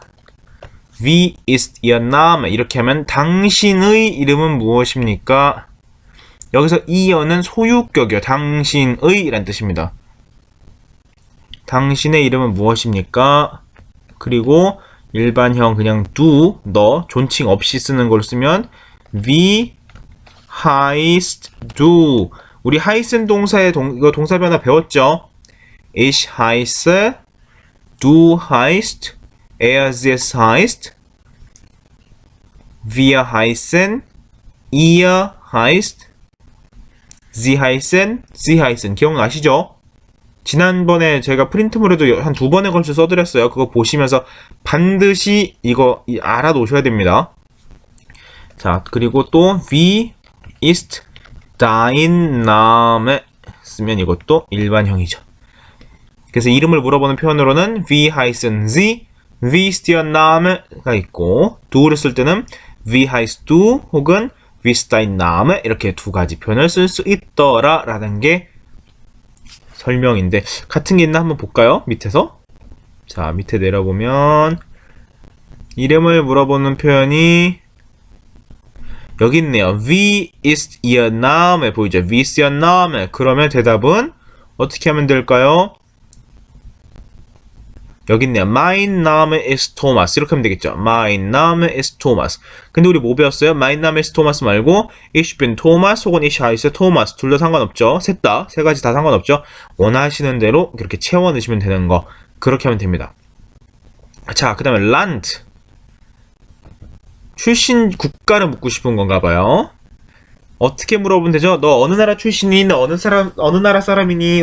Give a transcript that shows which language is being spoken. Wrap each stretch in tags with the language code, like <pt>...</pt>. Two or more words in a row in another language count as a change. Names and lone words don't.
<de>Wie ist Ihr Name</de> <ko>이렇게 하면 당신의 이름은 무엇입니까? 여기서 I어는 소유격이요. 당신의 라는 뜻입니다. 당신의 이름은 무엇입니까? 그리고 일반형 그냥 du, 너, 존칭 없이 쓰는 걸 쓰면</ko> <de>Wie heißt du?</de> <ko>우리 heißen 동사의 이거 동사 변화 배웠죠?</ko> <de>Ich heiße, du heißt, er, sie, es heißt, wir heißen, ihr heißt, sie heißen, sie heißen.</de> <ko>기억나시죠? 지난번에 제가 프린트물에도 한 2번에 걸쳐 써드렸어요. 그거 보시면서 반드시 이거 알아놓으셔야 됩니다. 자, 그리고 또</ko> <de>Wie ist dein Name</de> <ko>쓰면 이것도 일반형이죠. 그래서 이름을 물어보는 표현으로는</ko> <de>Wie heißen Sie, Wie ist Ihr Name</de> <ko>가 있고, du를 쓸 때는</ko> <de>Wie heißt du</de> <ko>혹은</ko> <de>Wie ist dein Name</de> <ko>이렇게 2가지 표현을 쓸 수 있더라 라는 게 설명인데, 같은 게 있나 한번 볼까요? 밑에서. 자, 밑에 내려보면 이름을 물어보는 표현이 여기 있네요.</ko> <de>Wie ist Ihr Name 보이죠? Wie ist Ihr Name?</de> <ko>그러면 대답은 어떻게 하면 될까요? 여기 있네요.</ko> <de>Mein Name ist Thomas.</de> <ko>이렇게 하면 되겠죠.</ko> <de>Mein Name ist Thomas.</de> <ko>근데 우리 뭐 배웠어요?</ko> <de>Mein Name ist Thomas 말고 Ich bin Thomas 혹은 Ich heiße Thomas.</de> <ko>둘 다 상관없죠. 셋 다, 3가지 다 상관없죠. 원하시는 대로 이렇게 채워 넣으시면 되는 거. 그렇게 하면 됩니다. 자, 그 다음에 Land. 출신 국가를 묻고 싶은 건가 봐요. 어떻게 물어보면 되죠? 너 어느 나라 출신이? 너 어느 나라 사람이니?</ko>